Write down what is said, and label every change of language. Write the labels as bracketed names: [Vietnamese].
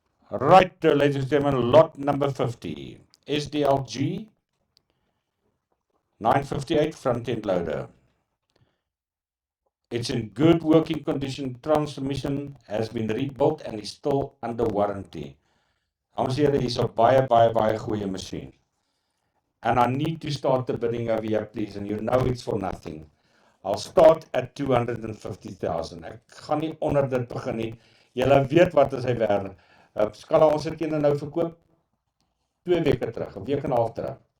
[English] Right, ladies and gentlemen, lot number 50. SDLG 958 front end loader. It's in good working condition. Transmission has been rebuilt and is still under warranty. [Afrikaans] Dames en here, is 'n baie goeie masjien. [English] And I need to start the bidding over here, please, and you know it's for nothing. I'll start at 250,000. [Afrikaans] Ek gaan nie onder dit begin nie. Julle weet wat is hy werd. Skala, ons het een nou verkoop 2 weke terug, 'n week en 'n half terug.